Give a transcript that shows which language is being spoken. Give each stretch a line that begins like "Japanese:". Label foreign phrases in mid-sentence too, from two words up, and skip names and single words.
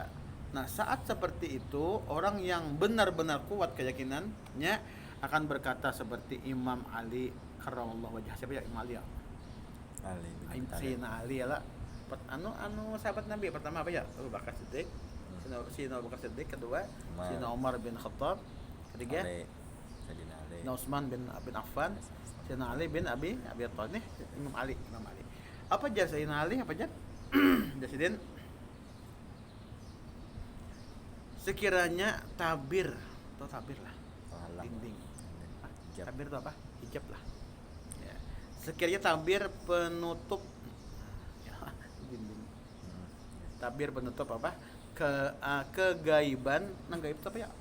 Indonesian: Nah, saat seperti itu, orang yang benar-benar kuat keyakinannya akan berkata seperti Imam Ali
Arabic: كرم الله وجهه.
Indonesian: Siapa ya Imam Ali ya? Sayyidina Ali ya lah. Anu sahabat Nabi pertama apa ya? Abu Bakar Siddiq. Sayyidina Abu Bakar Siddiq, kedua Sayyidina Umar bin Khattab, ketiga Sayyidina Utsman bin Affan, Sayyidina Ali bin Abi Thalib, Imam Ali. Apa jar Sayyidina Ali? Apa jar? Jasidin sekiranya tabir lah dinding tabir itu apa? Hijab lah ya. Sekiranya tabir penutup dinding tabir penutup apa? Kegaiban nang gaib itu apa ya?